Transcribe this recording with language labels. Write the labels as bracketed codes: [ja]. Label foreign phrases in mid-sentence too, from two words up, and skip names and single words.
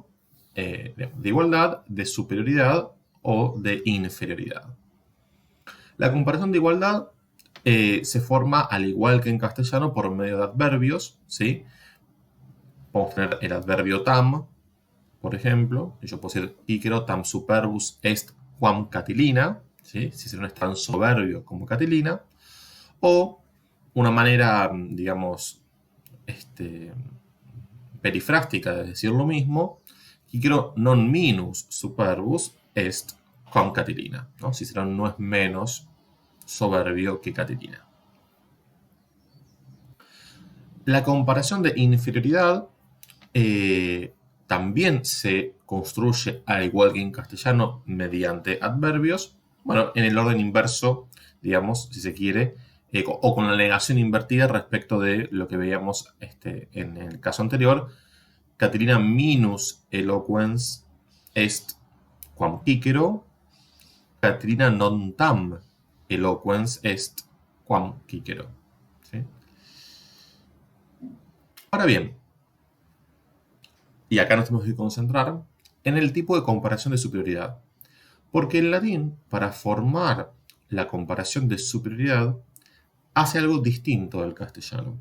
[es] De igualdad, de superioridad o de inferioridad. La comparación de igualdad se forma, al igual que en castellano, por medio de adverbios, ¿sí? Podemos tener el adverbio tam, por ejemplo. Yo puedo decir, [la] Icaro tam superbus est quam Catilina, [es] ¿sí? Cicerón es tan soberbio como Catilina. O una manera, digamos, perifrástica de decir lo mismo, [la] Icaro non minus superbus est quam Catilina, [es] ¿no? Cicerón no es menos soberbio que Catilina. La comparación de inferioridad también se construye, al igual que en castellano, mediante adverbios, bueno, en el orden inverso, digamos, si se quiere, o con la negación invertida respecto de lo que veíamos en el caso anterior. [la] Catilina minus eloquens est quam Cicero, Catilina non tam eloquens est quam Cicero. [es] ¿Sí? Ahora bien, y acá nos tenemos que concentrar en el tipo de comparación de superioridad. Porque el latín, para formar la comparación de superioridad, hace algo distinto del castellano.